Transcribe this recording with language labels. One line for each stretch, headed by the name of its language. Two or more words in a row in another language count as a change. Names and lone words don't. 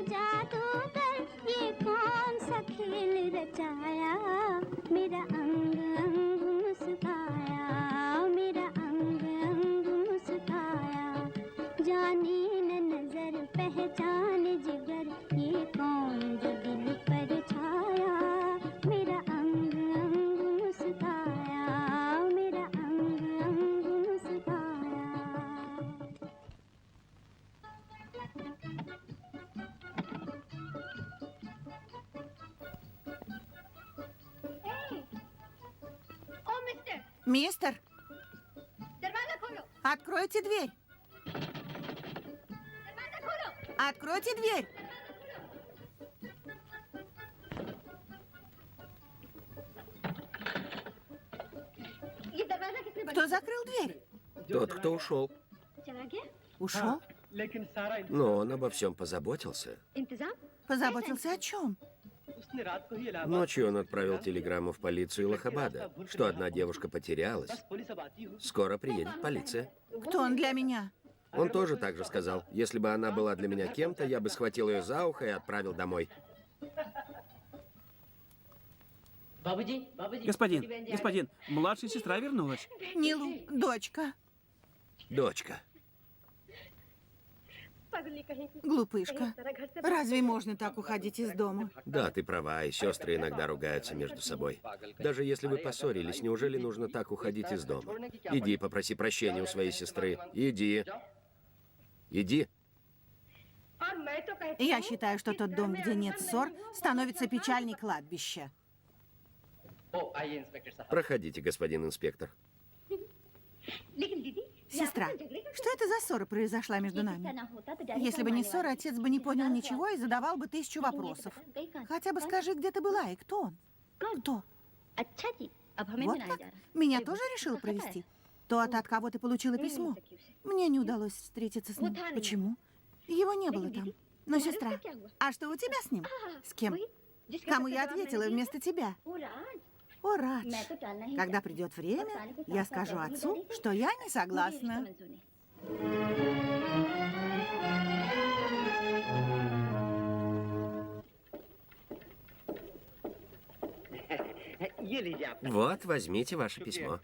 Hindi: जादूगर ये कौन सा खेल रचाया मेरा अंग अंग मुस्काया मेरा अंग अंग मुस्काया जाने न नजर पहचान जिगर ये कौन जो दिल पर छाया मेरा अंग अंग मुस्काया मेरा अंग अंग मुस्काया ओ मिस्टर
Russian: Мистер,
Hindi: दरवाजा खोलो
Russian: откройте дверь.
Hindi: दरवाजा खोलो
Russian: Откройте дверь.
Hindi: ये दरवाजा किसने बंद
Russian: Кто закрыл дверь? Тот, кто ушел.
Hindi: चला गया
Russian: Ушел? Но он обо всем позаботился.
Hindi: इंतजाम
Russian: Позаботился о чем? Ночью он отправил телеграмму в полицию Лахабада, что одна девушка потерялась. Скоро приедет полиция. Кто он для меня? Он тоже так же сказал. Если бы она была для меня кем-то, я бы схватил ее за ухо и отправил домой. Господин, младшая сестра вернулась. Нилу, дочка. Дочка.
Hindi: पगली कहीं की
Russian: Глупышка.
Hindi: तरह घर से
Russian: Разве можно так уходить из дома? Да, ты права, и сестры иногда ругаются между собой. Даже если вы поссорились, неужели нужно так уходить из дома? Иди, попроси прощения у своей сестры. Иди. Иди.
Hindi: और मैं तो कहती
Russian: Я считаю, что тот дом, где нет ссор, становится печальней кладбища. Проходите, господин инспектор.
Hindi: लेकिन दीदी
Russian: Сестра, что это за ссора произошла между нами? Если бы не ссора, отец бы не понял ничего и задавал бы 1000 вопросов. Хотя бы скажи, где ты была и кто он? Кто?
Hindi: अच्छा जी अब हमें
Russian: Вот
Hindi: मिलाया
Russian: как?
Hindi: जा रहा
Russian: Меня тоже решила провести? Тот, от кого ты получила письмо. Мне не удалось встретиться с ним. Почему? Его не было там. Но, сестра, а что у тебя с ним? С кем? Кому я ответила вместо тебя?
Hindi: वो राज
Russian: О, Радж.
Hindi: मैं तो टालना ही
Russian: Когда придет время, я скажу отцу, что я не согласна. Вот, возьмите ваше письмо.